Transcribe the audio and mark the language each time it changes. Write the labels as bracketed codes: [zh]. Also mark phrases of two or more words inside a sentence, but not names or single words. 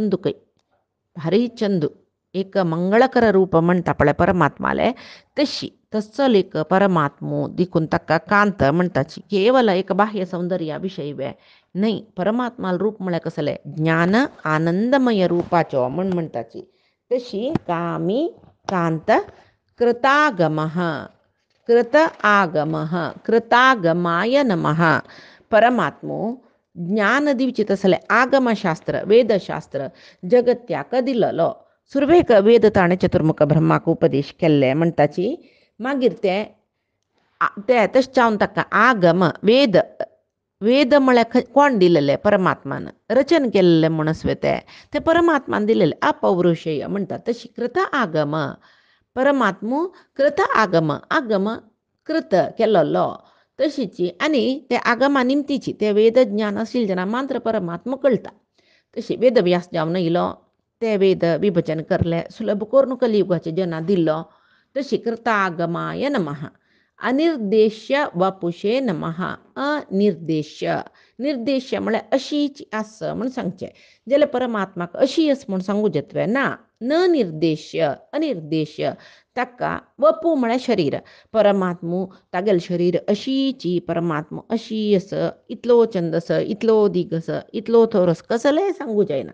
[kok] चंदू एक मंगळकर रूप म्हणटा पळय परमात्माले तस्सो एक परमात्मो देखून ताका कांत म्हणटाची केवल एक बाह्य सौंदर्या विशय न्हय परमात्माल रूप म्हळ्यार कसले ज्ञान आनंदमय रूपाचो म्हणटाची तशी कामी कांत [sa] कृतागमाय नमः [kok] परमात्मो ज्ञान दिवचे तसले आगमशास्त्र वेदशास्त्र जगत्याक दिल्लो सुरवेक वेद ताणें चतुर्मुख ब्रह्माक उपदेश केल्ले म्हणटाची मागीर ते तशें जावन ताका आगम वेद वेद म्हळ्यार कोण दिलेले? परमात्मान रचन केलेले म्हणसवे ते परमात्मान दिलेले अपौरुषेय म्हणटात. तशी कृत आगम परमात्मो कृत आगम आगम कृत केलेलो तशीची आनी ते आगमा निमतीची ते वेद ज्ञान असेल जना मात्र परमात्मा कळटा. तशी वेदव्यास जावन येयलो ते वेद विभजन करले सुलभ करून कलियुगाचे जना दिल्लो. [sa] तशी कृतागमाय नमः. अनिर्देश्य वपुषे नमः. [kok] अनिर्देश्य निर्देश्य म्हळ्यार अशीच आस म्हण सांगचें जाल्यार परमात्माक अशी आस म्हण सांगू येतवे ना. [sa] न निर्देश्य अनिर्देश्य [kok] ताका वपू म्हळ्यार शरीर परमात्मू तागेल शरीर अशीची परमात्मा अशी आस इतलो छंदस इतलो दिगस इतलो थोरस कसलेय सांगू जायना.